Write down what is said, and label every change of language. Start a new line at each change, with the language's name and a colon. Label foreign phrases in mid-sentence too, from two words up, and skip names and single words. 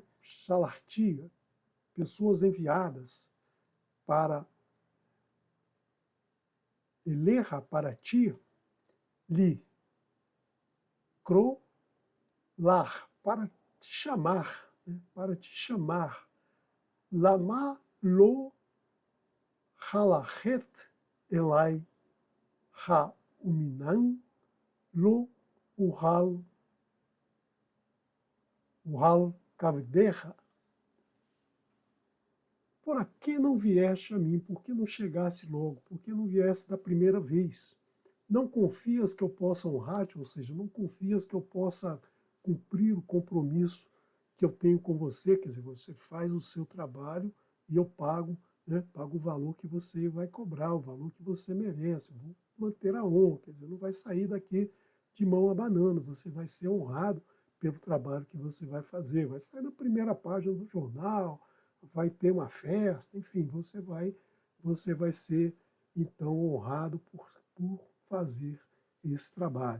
Portuguese: Shalarti, pessoas enviadas para Eleha, para ti, li, lar, para te chamar, né? Para te chamar.
Hebrew: למה לא הלכת אלי האמנם לא אוכל כבדך,
Portuguese: por que não vieste a mim? Por que não chegasse logo? Por que não viesse da primeira vez? Não confias que eu possa honrar-te, ou seja, não confias que eu possa cumprir o compromisso que eu tenho com você, quer dizer, você faz o seu trabalho e eu pago, né, pago o valor que você vai cobrar, o valor que você merece, vou manter a honra, quer dizer, não vai sair daqui de mão abanando, você vai ser honrado pelo trabalho que você vai fazer, vai sair na primeira página do jornal, vai ter uma festa, enfim, você vai ser então honrado por fazer esse trabalho.